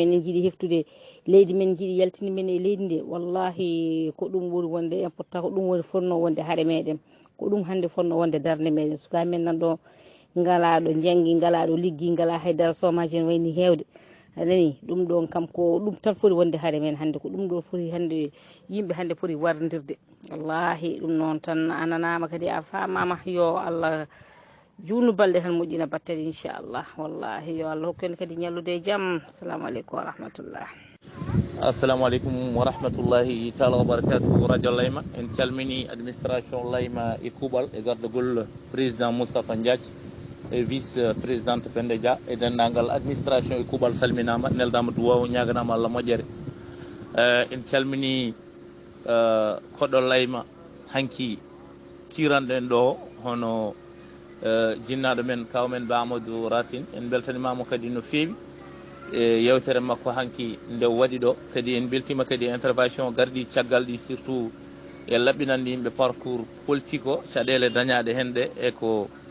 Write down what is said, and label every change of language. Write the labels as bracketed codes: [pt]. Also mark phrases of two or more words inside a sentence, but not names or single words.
[ff] en jiiɗi heftude leydi men jiiɗi yaltini men e leydi ndi wallahi ko ɗum ɓuuri wonde important ko ɗum woni fonno wonde haare meɗen ko ɗum hande fonno wonde darde meɗen sukaɓe men nanɗo ngalaɗo janggi ngalaɗo liggi ngala haydara somaji en wayni hewde anani ɗum ɗon kam ko ɗum tan foti wonde haare men hande ko ɗum ɗo foti hande yimɓe hande foti wardirde wallahi ɗum noon tan ananama kadi a famama yo Allah juunu balɗe tan moƴƴina batteri inchallah wallahi yo Allah hokku en kadi ñallude e jaam. [ar] السلام عليكم ورحمة الله. السلام عليكم ورحمة الله تعالى وبركاته [ff] radio layma en calmini administration layma e kuuɓal e gardugol président Moustapha Ndiathie e [fr] vice présidente [ff] Pende Dia e dendagal administration e kuuɓal salminama neldama duwaw ñaganama Allah moƴƴere en calmini koɗo layma hanki kiranɗen ɗo hono jinnaɗo men kawmen Ba Amadou Racine en beltanimamo kadi no feewi e yewtere makko hanki nde waɗi ɗo kadi en beltima kadi intervention garɗi caggal ɗi surtout e laɓɓinande yimɓe [fr] parcours politique [ff] o caɗele dañaɗe hen ɗe eko